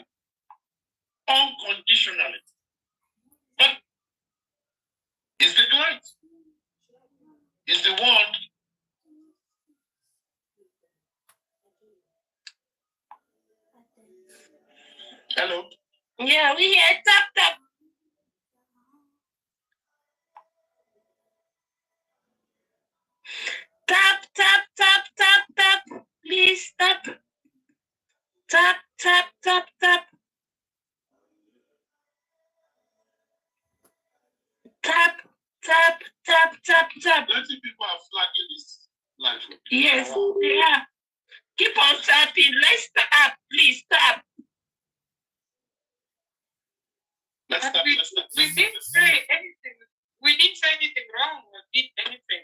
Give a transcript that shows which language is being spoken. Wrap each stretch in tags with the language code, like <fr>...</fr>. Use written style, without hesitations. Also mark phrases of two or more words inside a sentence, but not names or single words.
<en>Unconditionally. But is the client, is the one hello? Yeah, we hear tap tap. Tap tap tap tap tap. Please tap. Tap tap tap tap. Tap tap tap tap tap. Plenty people are flagging this life. Yes, they are. Keep on tapping. Let's tap. Please tap. Let's tap. We didn't say anything. We didn't say anything wrong or did anything.</en>